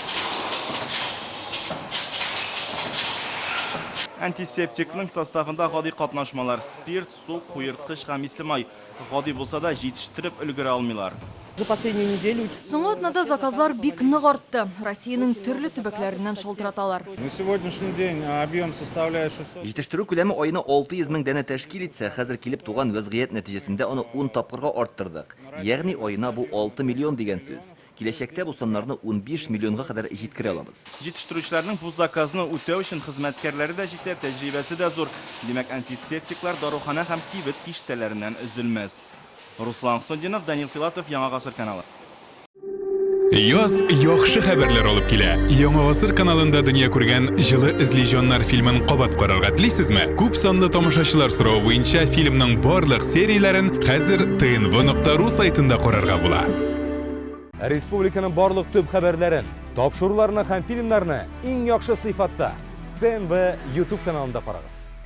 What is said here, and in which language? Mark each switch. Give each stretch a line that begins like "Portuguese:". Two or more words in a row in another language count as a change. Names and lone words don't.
Tatar: Антисептикның составында гади катнашмалар, спирт, су, куерткыч һәм ислемай. Гади булса да җитештереп өлгерә алмыйлар. Соңгы атнада заказлар бик нык артты. Россиянең төрле төбәкләреннән шалтыраталар.
Russian: На сегодняшний день объем составляет 600.
Tatar: Җитештерү күләме аена 600 мең дәнә тәшкил итсә, хәзер килеп туган вазгыять нәтиҗәсендә аны 10 тапкырга арттырдык. Ягъни аена бу 6 миллион дигән сүз. Киләчәктә бу саннарны 15 миллионга кадәр җиткерә алабыз. Җитештерүчеләрнең бу заказны үтәү өчен хезмәткәрләре дә җитә, тәҗрибәсе дә зур. Димәк, антисептиклар дарухана һәм кибет киштәләреннән өзелмәс. Руслан Хусайнов, Данил Филатов, Яңа Гасыр каналы. Яз яхшы хәбәрләр алып килә. Яңа Гасыр каналында дөнья күргән Җылы эзле фильмын кабат карарга телисезме? Күп санлы тамашачылар соравы буенча фильмның барлык серияләрен хәзер tnv.ru сайтында карарга була. Республиканың барлык төп хәбәрләрен, тапшыруларны һәм фильмнарны иң яхшы сыйфатта TNV YouTube каналында карагыз.